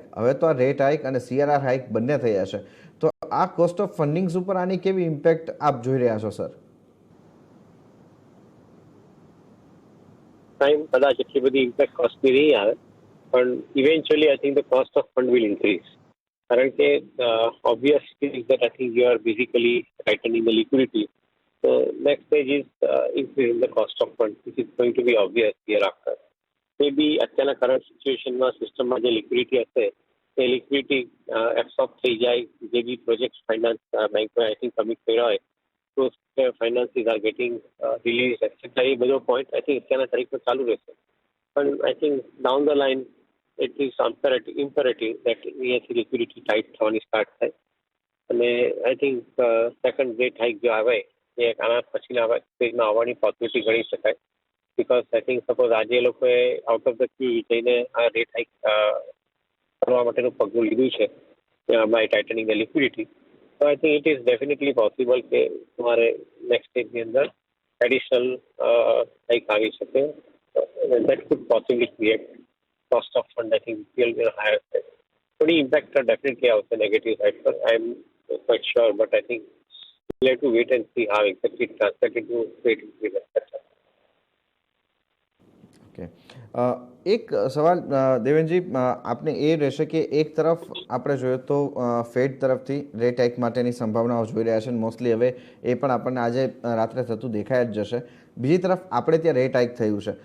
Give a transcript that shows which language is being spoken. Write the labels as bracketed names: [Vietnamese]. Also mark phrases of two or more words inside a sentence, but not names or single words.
[Gujarati] હવે તો આ [English] rate hike [Gujarati] અને CRR હાઇક બંને થયા છે, તો આ [English] cost of fundings [Gujarati] ઉપર આની કેવી ઇમ્પેક્ટ આપ જોઈ રહ્યા છો સર? કદાચ એટલી બધી ઇમ્પેક્ટ કોસ્ટની નહીં આવે પણ [English] eventually I think the cost of fund will increase, [Gujarati] કારણ કે [English] obvious is that I think you are basically tightening the liquidity. So next stage is increasing the cost of fund, which is going to be obvious hereafter. [Gujarati] Maybe અત્યારના [English] current situation [Gujarati] સિસ્ટમમાં જે લિક્વિડિટી હશે એ લિક્વિડિટી એબ્સોર્બ થઈ જાય, જે બી [English] project finance [Gujarati] બેંકોએ [English] I think [Gujarati] કમિટ કર્યા હોય [English] those finances are getting released, etc. [Gujarati] એ બધો પોઈન્ટ [English] I think [Gujarati] અત્યારના તારીખમાં ચાલુ રહેશે. પણ [English] I think down the line it is imperative that [Gujarati] અહીંયાથી [English] liquidity tight [Gujarati] થવાની સ્ટાર્ટ થાય અને [English] I think second rate hike [Gujarati] જો આવે એ આના પછીના સ્ટેજમાં આવવાની પોસિબિલિટી ગણી શકાય. [English] because I think suppose [Gujarati] આજે એ લોકોએ [English] out of the queue [Gujarati] જઈને આ [English] rate hike [Gujarati] કરવા માટેનું પગલું લીધું છે [English] by tightening the liquidity. So I think it is definitely possible [Gujarati] કે તમારે નેક્સ્ટ સ્ટેજની અંદર એડિશનલ હાઇક આવી શકે. [English] That could possibly create cost of fund I think will be higher side. [Gujarati] થોડી ઇમ્પેક્ટ ડેફિનેટલી આવશે નેગેટિવ સાઇડ પર. [English] I am quite sure, but I think we'll have to wait and see how exactly it translates into rate increase, etc. [Gujarati] ઓકે, એક સવાલ દેવેનજી આપને એ રહેશે કે એક તરફ આપણે જોઈએ તો ફેડ તરફથી [English] rate hike [Gujarati] માટેની સંભાવનાઓ જોઈ રહ્યા છે, મોસ્ટલી હવે એ પણ આપણને આજે રાત્રે થતું દેખાઈ જ જશે. બીજી તરફ આપણે ત્યાં [English] rate hike [Gujarati] થયું છે.